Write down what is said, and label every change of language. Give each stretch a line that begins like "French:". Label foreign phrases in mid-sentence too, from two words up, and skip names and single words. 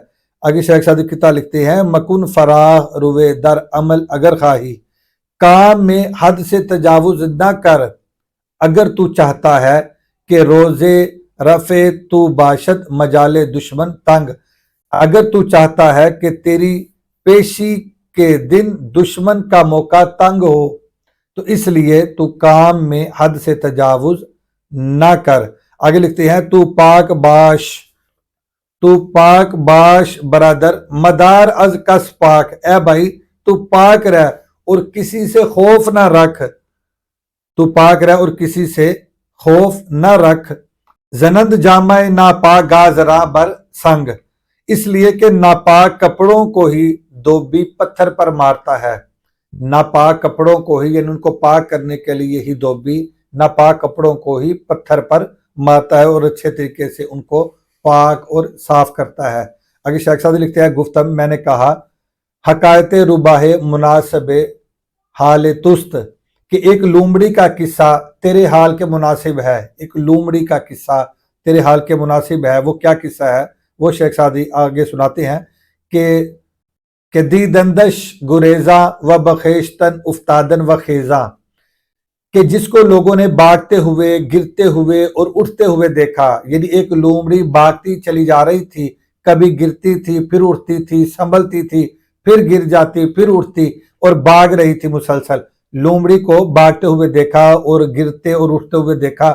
Urdu: آگے شیخ سعدی کتاب لکھتے ہیں،
Persian: مکن فراغ روے در عمل اگر خواہی،
Urdu: کام میں حد سے تجاوز نہ کر اگر تو چاہتا ہے کہ
Persian: روزے رفع تو باشد مجال دشمن تنگ،
Urdu: اگر تو چاہتا ہے کہ تیری پیشی کے دن دشمن کا موقع تنگ ہو تو اس لیے تو کام میں حد سے تجاوز نہ کر۔ آگے لکھتے ہیں،
Persian: تو پاک باش برادر مدار از کس پاک،
Urdu: اے بھائی تو پاک رہ اور کسی سے خوف نہ رکھ، تو پاک رہ اور کسی سے خوف نہ رکھ۔
Persian: زنند جامع ناپاک گازراں بر سنگ،
Urdu: اس لیے کہ ناپاک کپڑوں کو ہی دھوبی پتھر پر مارتا ہے۔ ناپاک کپڑوں کو ہی یعنی ان کو پاک کرنے کے لیے ہی دھوبی ناپاک کپڑوں کو ہی پتھر پر مارتا ہے اور اچھے طریقے سے ان کو پاک اور صاف کرتا ہے۔ اگر شیخ سعدی لکھتے ہیں، گفتم میں نے کہا
Persian: حکایت رباہ مناسب حال تست،
Urdu: کہ ایک لومڑی کا قصہ تیرے حال کے مناسب ہے، ایک لومڑی کا قصہ تیرے حال کے مناسب ہے۔ وہ کیا قصہ ہے؟ وہ شیخ سعدی آگے سناتے ہیں کہ
Persian: دی دندش گریزاں و بخیشتن افتادن و خیزاں،
Urdu: کہ جس کو لوگوں نے بھاگتے ہوئے، گرتے ہوئے اور اٹھتے ہوئے دیکھا، یعنی ایک لومڑی بھاگتی چلی جا رہی تھی، کبھی گرتی تھی پھر اٹھتی تھی، سنبھلتی تھی پھر گر جاتی پھر اٹھتی اور بھاگ رہی تھی مسلسل۔ لومڑی کو بھاگتے ہوئے دیکھا اور گرتے اور اٹھتے ہوئے دیکھا۔